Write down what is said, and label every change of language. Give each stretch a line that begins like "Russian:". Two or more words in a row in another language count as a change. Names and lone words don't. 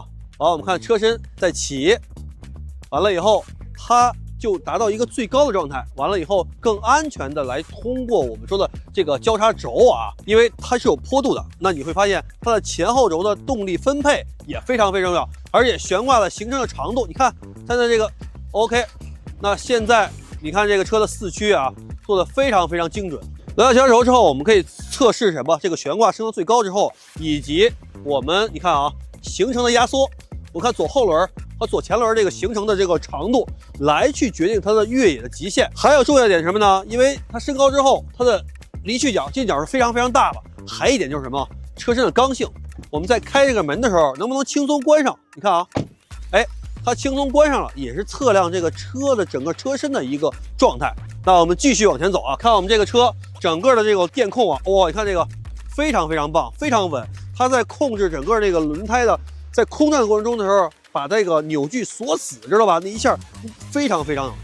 Chinese: 好，我們看車身在起，完了以後它就達到一個最高的狀態，完了以後更安全的來通過我們說的這個交叉軸啊，因為它是有坡度的，那你會發現它的前後軸的動力分配也非常非常重要，而且懸掛的行程的長度，你看它的這個 OK， 那現在你看這個車的四驅啊，做的非常非常精準。來到交叉軸之後，我們可以測試什麼？這個懸掛升到最高之後，以及我們你看啊，行程的壓縮，我看左後輪和左前輪這個行程的這個長度，來去決定它的越野的極限。還有重要一點是什麼呢？因為它升高之後，它的離去角、近角是非常非常大的。還有一點就是什麼？車身的剛性。我們在開這個門的時候，能不能輕鬆關上？你看啊，哎，它輕鬆關上了，也是測量這個車的整個車身的一個狀態。那我們繼續往前走啊，看我們這個車整個的這個電控啊，哇，你看這個非常非常棒，非常穩。它在控制整個這個輪胎的在空轉的過程中的時候，把這個扭矩鎖死，知道吧？那一下非常非常好。